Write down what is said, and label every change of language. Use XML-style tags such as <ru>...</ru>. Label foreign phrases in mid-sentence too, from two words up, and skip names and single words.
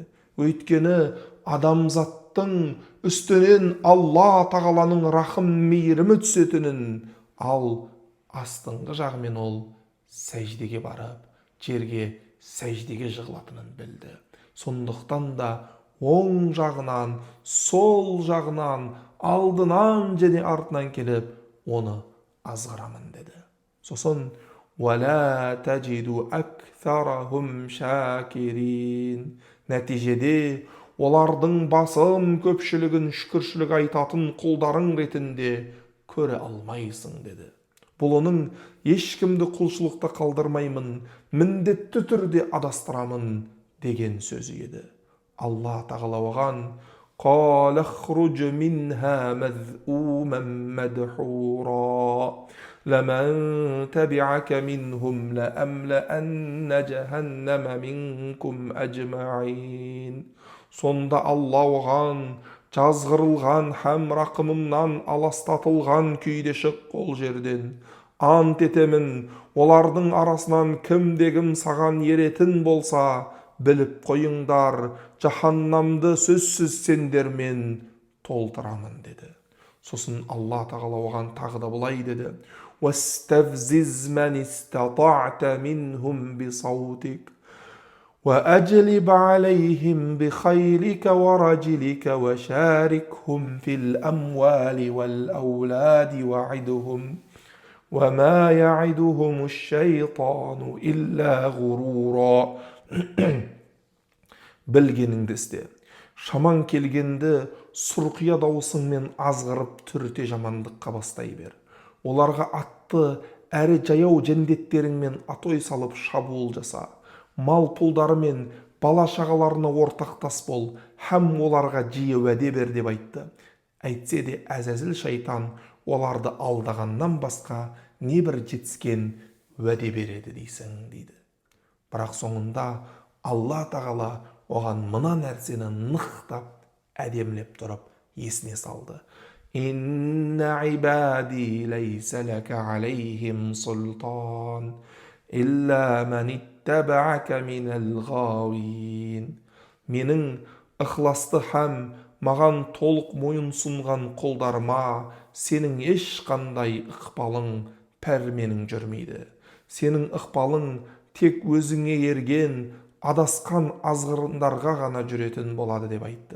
<kk>Өйткені адамзаттың үстінен Алла тағаланың рахым мейірімі түсетінін, ал астыңғы жағымен ол сәждеге барып, жерге сәждеге жығылатынын білді. Сондықтан да оң жағынан, сол жағынан, алдынан және артынан келіп, оны азғырамын деді.</kk> <ar>Сосын وَلَا تَجِدُ أَكْثَرَهُمْ شَاكِرِينَ.</ar> <kk>Нәтижеде олардың басым көпшілігін шүкіршілік айтатын құлдарың ретінде көре алмайсың деді. Бұл оның ешкімді құлшылықта қалдырмаймын, міндетті түрде адастырамын деген сөзі еді. Алла тағала оған</kk> <ar>قَالَ اخْرُجْ مِنْهَا مَذْءُومًا مَدْحُورًا لَمَنْ تَبِعَكَ مِنْهُمْ لَأَمْلَأَنَّ جَهَنَّمَ مِنْكُمْ أَجْمَعِينَ.</ar> <kk>Сонда Алла оған жазғырылған һәм рақымымнан аластатылған күйде шық ол жерден. Ант етемін, олардың арасынан кімде-кім саған еретін болса, біліп қойыңдар, жаһаннамды сөзсіз сендермен толтырамын деді. Сосын Алла тағала оған тағы да былай деді:</kk> <ar>وَاسْتَفْزِزْ مَنِ اسْتَطَعْتَ مِنْهُمْ بِصَوْتِكَ وَأَجْلِبْ عَلَيْهِمْ بِخَيْلِكَ وَرَجِلِكَ وَشَارِكْهُمْ فِي الْأَمْوَالِ وَالْأَوْلَادِ وَعِدْهُمْ وَمَا يَعِدُهُمُ الشَّيْطَانُ إِلَّا غُرُورًا.</ar> <kk>Білгеніңді істе. Шаман келгенді сұрқия даусыңмен азғырып түрте жамандыққа бастай бер. Оларға атты әрі жаяу жендеттеріңмен атой салып шабуыл жаса. Мал пұлдары мен бала шағаларына ортақтас бол, һәм оларға жиі уәде бер деп айтты. Әйтсе де әзәзіл шайтан оларды алдағаннан басқа небір жетіскен уәде береді дейсің дейді. Бірақ соңында Алла тағала оған мына нәрсені нықтап, әдемлеп тұрып есіне салды.</kk> <ar>إن عبادي ليس لك عليهم سلطان إلا من اتبعك من الغاوين.</ar> <kk>Менің ықыласты һәм маған толық мойын сұнған құлдарыма сенің ешқандай ықпалың, пәрменің жүрмейді. Сенің ықпалың тек өзіңе ерген, адасқан азғырындарға ғана жүретін болады деп айтты.</kk>